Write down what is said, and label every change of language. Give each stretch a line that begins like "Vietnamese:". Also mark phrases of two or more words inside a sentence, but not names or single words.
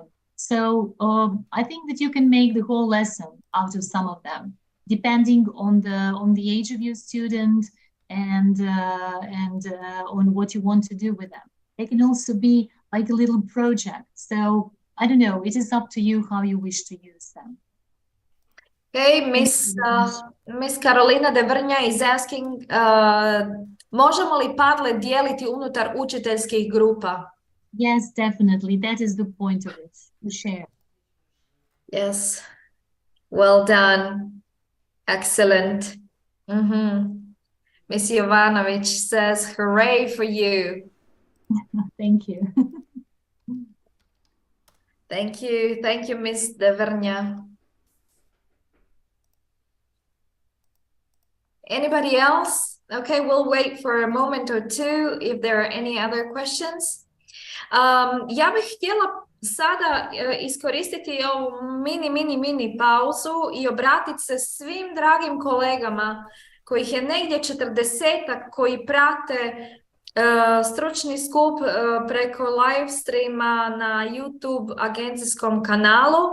English: So I think that you can make the whole lesson out of some of them, depending on the age of your student and on what you want to do with them. They can also be like a little project. So I don't know, it is up to you how you wish to use them. Okay, Miss Carolina de Vrnja is asking,
Croatian: možemo li Padlet dijeliti unutar učiteljskih grupa?
English: Yes, definitely. That is the point of it, to share. Yes, well done. Excellent. Miss Jovanovic says, hooray for you. Thank you. Thank you, Miss de Vrnja. Anybody else? Okay, we'll wait for a moment or two if there are any other questions.
Croatian: Ja bih htjela sada iskoristiti ovu mini pauzu i obratiti se svim dragim kolegama kojih je negdje 40-ak koji prate stručni skup preko
English: live streama
Croatian: na YouTube agencijskom kanalu.